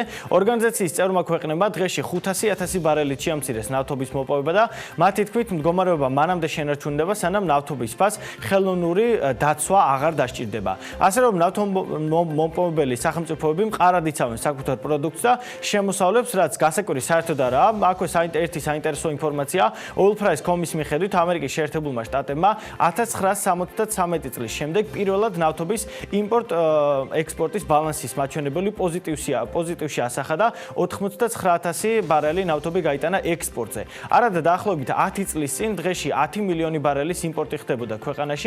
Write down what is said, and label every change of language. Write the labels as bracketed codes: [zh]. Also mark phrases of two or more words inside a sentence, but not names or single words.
[ka] ორგანიზაციის წევრმა ქვეყნებმა დღეში 500,000 ბარელით შეამცირეს ნავთობის მოპოვება და მათი თქმით მდგომარეობა მანამდე შენარჩუნდება, სანამ ნავთობის ფასს ხელოვნური დაცვა აღარ დასჭირდება. ასე რომ ნავთობმოპოვებელი სახელმწიფოები მყარად იცავენ საკუთარ პროდუქტს და შემოსავლებს, რაც გასაკვირი საერთოდ არაა. აქვე ერთი საინტერესო ინფორმაცია, oil price.com-ის მიხედვით ამერიკის შეერთებულმა შტატებმა 1973 წლის შემდეგ პირველად ნავთობის იმპორტ-ექსპორტის ბალანსის მაჩვენებელი პოზიტივში ასახა და 89,000 ბარელი ნავთობი გაიტანა ექსპორტზე. არადა დაახლოებით 10 წლის წინ დღეში 10 მილიონი ბარელის იმპორტი ხდებოდა ქვეყანაში.